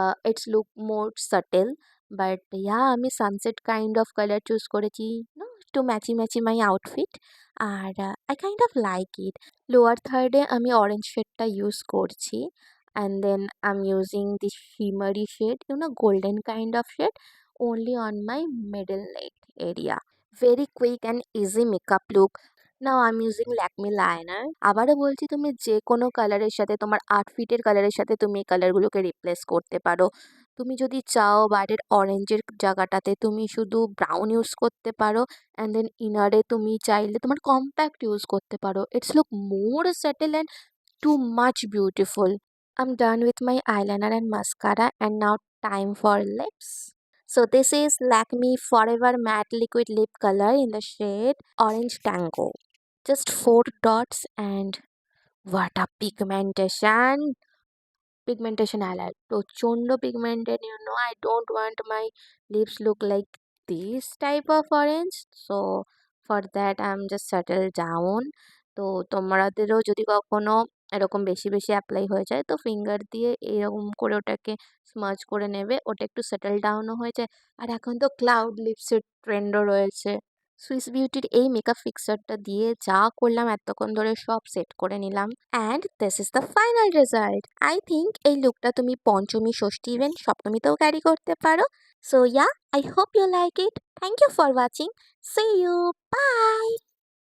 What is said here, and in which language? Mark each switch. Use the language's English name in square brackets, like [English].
[English] It's look more subtle, but আমি sunset kind of colour choose করেছি to match my outfit. আর I kind of like it. Lower থার্ডে আমি orange শেডটা use করছি and then I am using the shimmery shade, golden kind of shade only on my middle neck area. Very quick and easy makeup look. Now আমি using Lakme liner. [Bangla] আবারও বলছি, তুমি যে কোনো কালারের সাথে, তোমার আউটফিটের কালারের সাথে তুমি এই কালারগুলোকে রিপ্লেস করতে পারো। তুমি যদি চাও বাইরের অরেঞ্জের জায়গাটাতে তুমি শুধু ব্রাউন ইউজ করতে পারো অ্যান্ড দেন ইনারে তুমি চাইলে তোমার কম্প্যাক্ট ইউজ করতে পারো। [English] It's look more subtle and too much beautiful. I am done with my eyeliner and mascara and now time for lips. So this is Lakme Forever Matte Liquid Lip Color in the shade Orange Tango. Just 4 dots and what a pigmentation! Pigmentation highlight. Prochondo pigmented, I don't want my lips look like this type of orange. So for that I'm just settle down. [Bangla] তো তোমাদেরও যদি কখনো এরকম বেশি বেশি apply হয়ে যায় তো ফিঙ্গার দিয়ে এরকম করে ওটাকে স্মাজ করে নেবে, ওটা একটু সেটেল ডাউনও হয়ে যায়। আর এখন তো ক্লাউড লিপসের ট্রেন্ডও রয়েছে। সুইস বিউটির এই মেকআপ ফিক্সারটা দিয়ে যা করলাম এতক্ষণ ধরে সব সেট করে নিলাম, [English] And this is the final result. [Bangla] I think এই লুকটা তুমি পঞ্চমী, ষষ্ঠী, ইভেন সপ্তমীতেও ক্যারি করতে পারো। [English] So yeah, I hope you like it. Thank you for watching. See you. Bye.